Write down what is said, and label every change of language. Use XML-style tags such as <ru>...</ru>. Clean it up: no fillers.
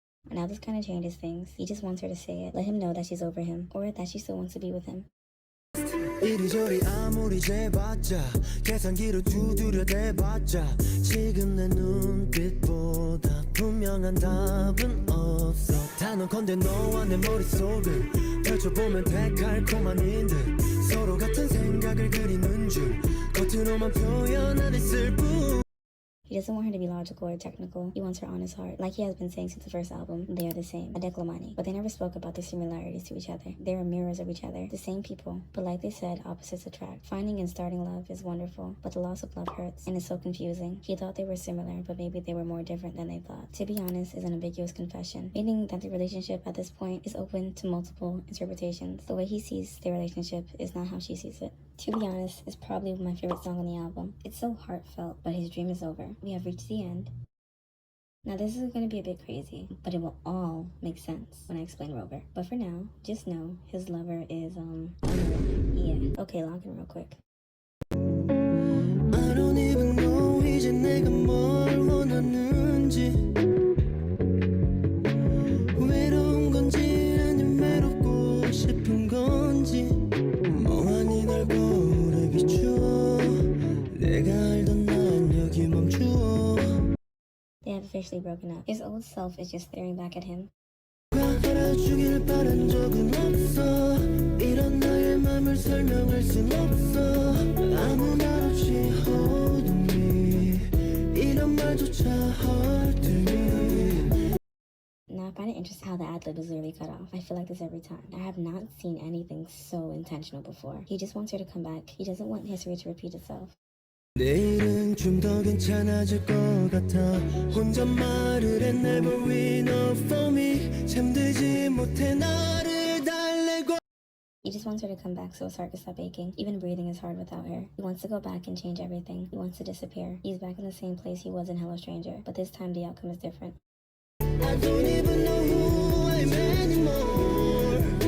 <en>Now this kind of changes things. He just wants her to say it. Let him know that she's over him, or that she still wants to be with him.</en> <ko>이리저리 아무리 재봤자 계산기로 두드려 대봤자 지금 내 눈빛보다 분명한 답은 없어 단언컨대 너와 내 머릿속을 펼쳐보면 달콤한 듯 서로 같은 생각을 그리는 중 겉으로만 표현 안 했을 뿐.</ko> <en>He doesn't want her to be logical or technical. He wants her on his heart. Like he has been saying since the first album, they are the same, a declamani. But they never spoke about their similarities to each other. They were mirrors of each other, the same people. But like they said, opposites attract. Finding and starting love is wonderful, but the loss of love hurts, and it's so confusing. He thought they were similar, but maybe they were more different than they thought. To be honest, is an ambiguous confession, meaning that the relationship at this point is open to multiple interpretations. The way he sees their relationship is not how she sees it. To be honest, it's probably my favorite song on the album. It's so heartfelt, but his dream is over. We have reached the end. Now this is going to be a bit crazy, but it will all make sense when I explain Rover. But for now, just know his lover is, yeah. Okay, log in real quick. I don't even know</en> <ko>이제 내가 뭘 원하는지 외로운 건지 아님 외롭고 싶은 건지 멍하니 날 거울에 비추어 내가 알던 난 여기 멈추어.</ko> <en>They have officially broken up. His old self is just staring back at him.</en> <ko>알아주길 바란 적은 없어 이런 나의 말 맘을 설명할 순 없어 아무 말 없이</ko> <en>holding me</en> <ko>이런 말조차</ko> <en>hard to me. Now, I find it interesting how the ad-lib is literally cut off. I feel like this every time. I have not seen anything so intentional before. He just wants her to come back. He doesn't want history to repeat itself.</en> <ko>내일은 좀 더 괜찮아질 것 같아 혼잣말을 해</ko> <en>never enough for me</en> <ko>잠들지 못해 나를 달래고.</ko> <en>He just wants her to come back so his heart can stop aching. Even breathing is hard without her. He wants to go back and change everything. He wants to disappear. He's back in the same place he was in Hello Stranger, but this time the outcome is different. I don't even know who I am anymore.</en>